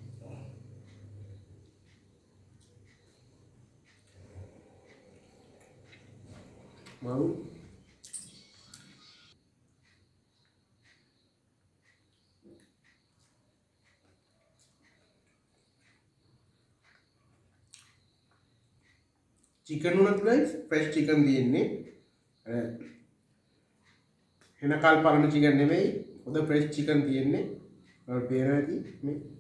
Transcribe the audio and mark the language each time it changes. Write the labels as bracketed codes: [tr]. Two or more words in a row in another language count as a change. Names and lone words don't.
[si] මරු [en] chicken nugget guys fresh chicken [si] තියෙන්නේ එන කල් පරණ chicken නෙමෙයි හොඳ [en] fresh chicken [si] තියෙන්නේ ඔයාලට පේනවා ඇති මේ